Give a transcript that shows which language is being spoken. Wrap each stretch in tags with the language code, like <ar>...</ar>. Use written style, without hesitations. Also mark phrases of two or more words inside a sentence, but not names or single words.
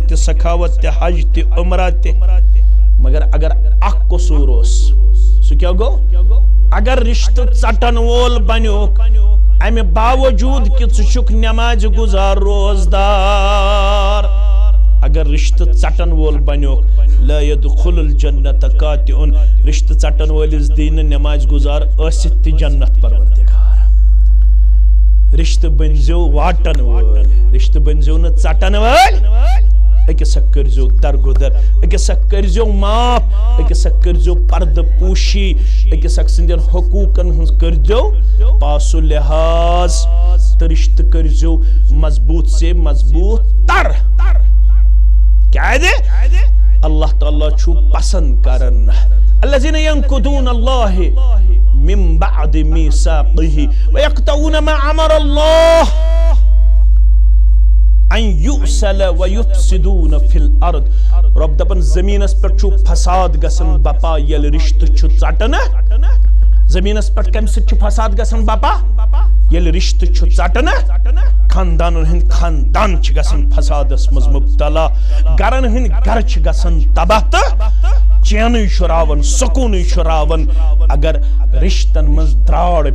<ks>تہِ سخاوت تہِ حج تہِ عمرہ تہِ مگر اگر اکھ قصور اوس سُہ کیٛاہ گوٚو اگر رشتہٕ ژٹن وول بنیوک امہِ باوجوٗد کہ ژٕ چھُکھ نماز گزار روزدار اگر رشتہٕ ژٹن وول بنیوک</ks> <ar>لا يدخل الجنت قاطعن</ar> <ks>رشتہٕ ژٹن وٲلِس دی نہٕ نماز گزار ٲسِتھ تہِ جنت پروردگار رشتہٕ بٔنزیو واٹن وٲلۍ رشتہٕ بٔنزیو نہٕ ژٹن وٲلۍ أکِس اکھ کٔرزیو درگُدر أکِس اکھ کٔرزیو معاف أکِس اکھ کٔرزیو پردٕ پوٗشی أکِس اکھ سٕنٛدٮ۪ن حقوٗقن ہٕنٛز کٔرزیو پاسو لحاظ تہٕ رشتہٕ کٔرزیو مضبوٗط سے مضبوٗط تر کیازِ اللہ تعالیٰ چھُ پسند کران</ks> <ar>الذین ینقضون اللہ من بعد میثاقہ ویقطعون ما امر اللہ ان یُرسل ویفسدون فی الارض</ar> <ks>رب دپن زمینس پٮ۪ٹھ چھُ فساد گژھان بپا ییٚلہِ رشتہٕ چھُ ژٹنہٕ زمینس پٮ۪ٹھ کمہِ سۭتۍ چھُ فساد گژھان بپا ییٚلہِ رشتہٕ چھُ ژٹنہٕ خاندانن ہٕنٛدۍ خاندان چھِ گژھان فسادس منٛز مبتلا گرن ہٕنٛدۍ گرٕ چھِ گژھان تباہ تہٕ چینٕے چھُ راوان سکوٗنٕے چھُ راوان اگر رشتن منٛز دراڑ</ks>